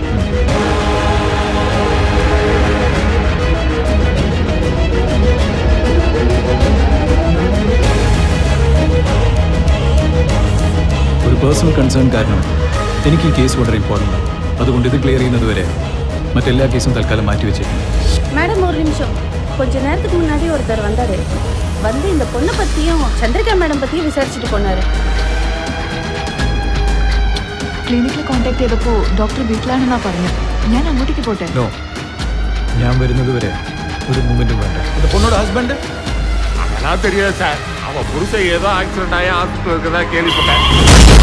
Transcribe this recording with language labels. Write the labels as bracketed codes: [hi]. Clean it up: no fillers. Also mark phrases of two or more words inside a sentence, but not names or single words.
[ml] ഒരു പേഴ്സണൽ കൺസേൺ കാരണം എനിക്ക് ഈ കേസ് വളരെ ഇമ്പോർട്ടൻ്റ് ആണ്. അതുകൊണ്ട് ഇത് ക്ലിയർ ചെയ്യുന്നത് വരെ മറ്റെല്ലാ കേസും തൽക്കാലം മാറ്റിവെച്ചേക്കും. [ta] மேடம் ஒரு நிமிஷம். கொஞ்ச நேரத்துக்கு முன்னாடி ஒருத்தர் வந்தாரு. வந்து இந்த பொண்ணை பற்றியும் சந்திரிகா மேடம் பற்றியும் விசாரிச்சுட்டு போனாரு. [ml] ക്ലിനിക്കിൽ കോൺടാക്ട് ചെയ്തപ്പോൾ ഡോക്ടർ വീട്ടിലാണെന്നാ പറഞ്ഞത്. ഞാൻ അങ്ങോട്ടേക്ക് പോട്ടെ? നോ, ഞാൻ വരുന്നത് വരെ ഒരു മൂമെന്റും വേണ്ട. [ta] இந்த பொண்ணோட ஹஸ்பண்ட் அதெல்லாம் தெரியாது சார். அவன் புருஷன் ஏதோ ஆக்சிடென்ட் ஆகி ஹாஸ்பிட்டல் இருக்கதா கேள்விப்பட்டேன்.